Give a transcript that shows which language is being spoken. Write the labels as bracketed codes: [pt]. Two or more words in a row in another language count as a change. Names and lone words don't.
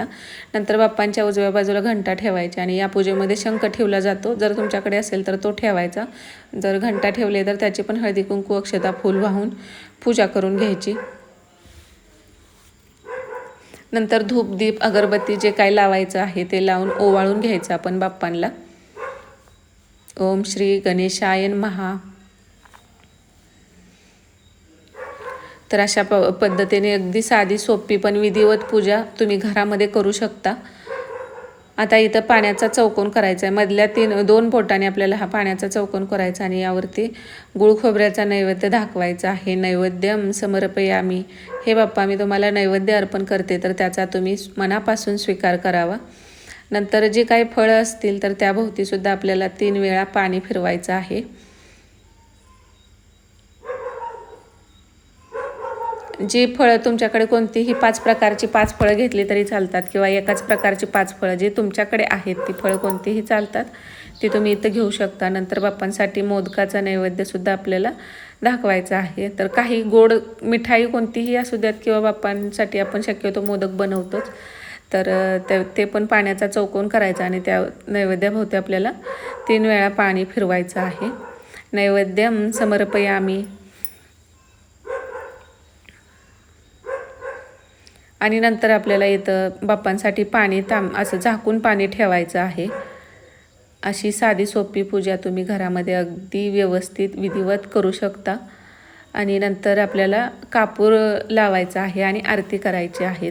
[mr] नंतर बाप्पांच्या उजव्या बाजूला घंटा ठेवायचा आणि या पूजेमध्ये शंख ठेवला जातो, जर तुमच्याकडे असेल तर तो ठेवायचा. जर घंटा ठेवले तर त्याची पण हळदी कुंकू अक्षता फूल वाहून पूजा करून घ्यायची. नंतर धूप दीप अगरबत्ती जे काही लावायचं आहे ते लावून ओवाळून घ्यायचं आपण बाप्पांना. [sa] ओम श्री गणेशाय नमः. [mr] तर अशा पद्धतीने अगदी साधी सोपी पण विधिवत पूजा तुम्ही घरामध्ये करू शकता. आता इथं पाण्याचा चौकोन करायचा आहे, मधल्या 2 बोटाने आपल्याला हा पाण्याचा चौकोन करायचा आणि यावरती गुळ खोबऱ्याचा नैवेद्य दाखवायचा आहे. [sa] नैवेद्यम समर्पयामी, [mr] हे बाप्पा मी तुम्हाला नैवेद्य अर्पण करते तर त्याचा तुम्ही मनापासून स्वीकार करावा. नंतर जे काही फळं असतील तर त्याभोवतीसुद्धा आपल्याला 3 वेळा पाणी फिरवायचं आहे. जी फळं तुमच्याकडे कोणतीही 5 प्रकारची 5 फळं घेतली तरी चालतात किंवा एकाच प्रकारची 5 फळं जी तुमच्याकडे आहेत ती फळं कोणतीही चालतात, ती तुम्ही इथं घेऊ शकता. नंतर बाप्पांसाठी मोदकाचा नैवेद्यसुद्धा आपल्याला दाखवायचा आहे. तर काही गोड मिठाई कोणतीही असू द्यात किंवा बाप्पांसाठी आपण शक्यतो मोदक बनवतोच, तर ते पण पाण्याचा चौकोन करायचा आणि त्या नैवेद्याभोवती आपल्याला 3 वेळा पाणी फिरवायचं आहे. [sa] नैवेद्यम समर्पयामी. [mr] आणि नंतर आपल्याला इथं बाप्पांसाठी पाणी असं झाकून पाणी ठेवायचं आहे. अशी साधी सोपी पूजा तुम्ही घरामध्ये अगदी व्यवस्थित विधिवत करू शकता आणि नंतर आपल्याला कापूर लावायचा आहे आणि आरती करायची आहे.